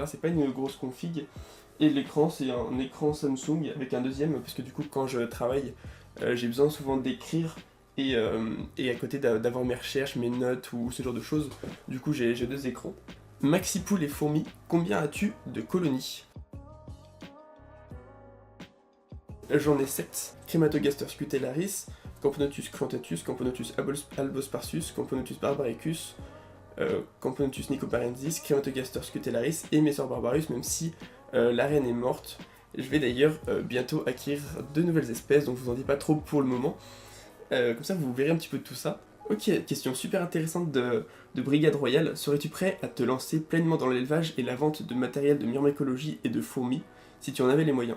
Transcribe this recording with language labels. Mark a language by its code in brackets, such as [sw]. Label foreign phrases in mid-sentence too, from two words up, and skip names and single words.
[fr] C'est pas une grosse config. Et l'écran, c'est un écran Samsung avec un deuxième, parce que du coup, quand je travaille, j'ai besoin souvent d'écrire et à côté d'avoir mes recherches, mes notes ou ce genre de choses. Du coup, j'ai deux écrans. Maxipoule et fourmis, combien as-tu de colonies? J'en ai 7. Crématogaster scutellaris, Camponotus crantatus, Camponotus albosparsus, Camponotus barbaricus, Camponotus nicoparensis, Crématogaster scutellaris et Messor barbarus, même si la reine est morte. Je vais d'ailleurs bientôt acquérir de nouvelles espèces, donc je vous en dis pas trop pour le moment. Comme ça, vous verrez un petit peu de tout ça. Ok, question super intéressante de Brigade Royale. Serais-tu prêt à te lancer pleinement dans l'élevage et la vente de matériel de myrmécologie et de fourmis, si tu en avais les moyens?